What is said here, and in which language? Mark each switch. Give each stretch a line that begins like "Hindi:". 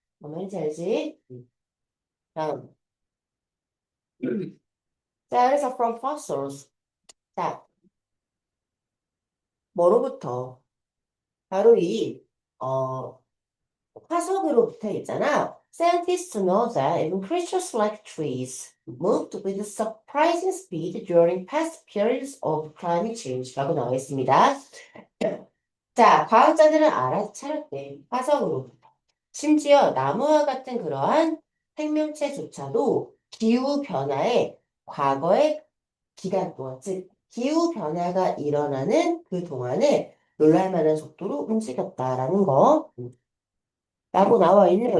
Korean: 뭔 말인지 알지? 다음. 자, 그래서 from fossils. 자, 뭐로부터? 바로 어, 화석으로부터 있잖아.
English: Scientists know that even creatures like trees moved with surprising speed during past periods of climate change.
Korean: 라고 나와 있습니다. 자, 과학자들은 알아차렸대. 화석으로. 심지어 나무와 같은 그러한 생명체조차도 기후변화의 과거의 기간 동안, 즉, 기후변화가 일어나는 그 동안에 놀랄만한 속도로 움직였다라는 거. 라고 나와 있네요.